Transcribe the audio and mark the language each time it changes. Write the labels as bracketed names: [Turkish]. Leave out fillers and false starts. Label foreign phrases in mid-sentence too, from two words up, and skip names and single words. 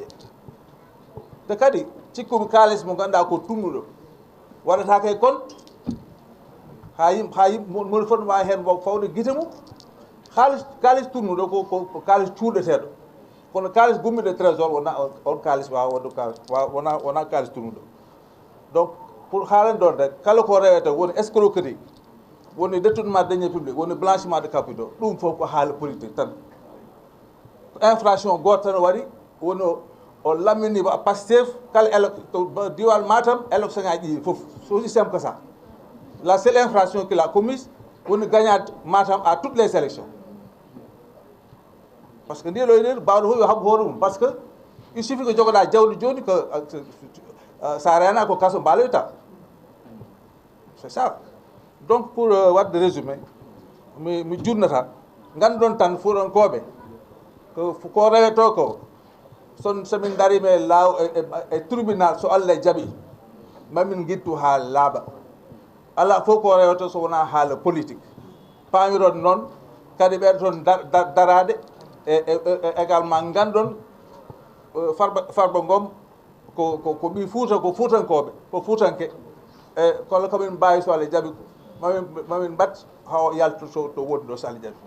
[Fula] Te kadi cikkumi kalis mo ganduɗa ko turnuɗo waɗatake e compte ha yimɓe moni fof wawi hen fawde guite mum. Kalis turnuɗo ko kalis cuuɗeteɗo, kono kalis gummiɗo trésor wona on kalis wawa wonde wona kalis turnuɗo. [French] Donc pour [Fula] haalande ɗon rek kala ko rewete woni escroquerie, woni [French] détournement de deniers publics, [Fula] woni [French] blanchiment de capitaux, [Fula] ɗum fof ko haala politique tan. Infraction goto tan waɗi woni o lammini Pastef kala diwal Matam élection ngaji ɗi fof, [French] c'est aussi simple que ça. La seule infraction qu'il a commise [Fula] woni gagnade [French] Matam à toutes les élections. Parce que [Fula] ndiɗo ɗen mbawɗo fof yo habbo hoore mum, [French] parce que il suffit que [Fula] jogoɗa jawdi joni que sa rena ko kaso mbaloyta. [French] C'est ça. Donc pour [Fula] wadde résumé mi junna tan ganduɗon tan Fuutankoɓe ko reweto ko somin darima e tribunal so Allah jaaɓi mamin guittu ha laaɓa. ala fof ko rewata so wona haala politique paamiron noon kadi ɓeɗo toon darade également gandon farba ngom ko ɓi Fouta ko fuutankoɓe ko fuutanke kono komin mbawi so Allah jaaɓi mamin mbat haw yaltoto to woni ɗo so Allah jaaɓi.